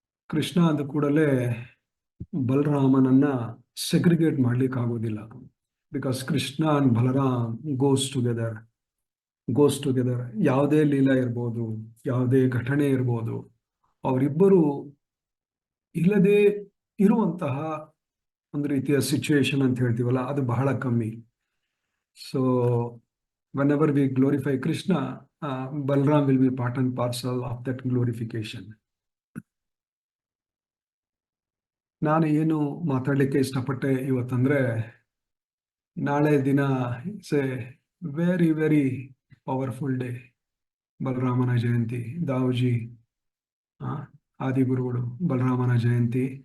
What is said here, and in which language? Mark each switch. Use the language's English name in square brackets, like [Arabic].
[Kannada] ಕೃಷ್ಣ ಅಂದ ಕೂಡಲೇ ಬಲರಾಮನನ್ನ ಸೆಗ್ರಿಗೇಟ್ ಮಾಡ್ಲಿಕ್ಕೆ ಆಗೋದಿಲ್ಲ, [English] Because Krishna and Balram goes together. [Kannada] ಯಾವುದೇ ಲೀಲಾ ಇರ್ಬೋದು, ಯಾವುದೇ ಘಟನೆ ಇರ್ಬೋದು, ಅವರಿಬ್ಬರು ಇಲ್ಲದೆ ಇರುವಂತಹ ಒಂದು ರೀತಿಯ ಸಿಚುವೇಶನ್ ಅಂತ ಹೇಳ್ತೀವಲ್ಲ, ಅದು ಬಹಳ ಕಮ್ಮಿ. [English] So whenever we glorify Krishna, Balram will be part and parcel of that glorification. [Kannada] ನಾನು ಏನು ಮಾತಾಡ್ಲಿಕ್ಕೆ ಇಷ್ಟಪಟ್ಟೆ ಇವತ್ತಂದ್ರೆ, ನಾಳೆ ದಿನ [English] It's a very very powerful day. [Kannada] ಬಲರಾಮನ ಜಯಂತಿ, ದಾವುಜಿ ಆದಿಗುರುಗಳು ಬಲರಾಮನ ಜಯಂತಿ.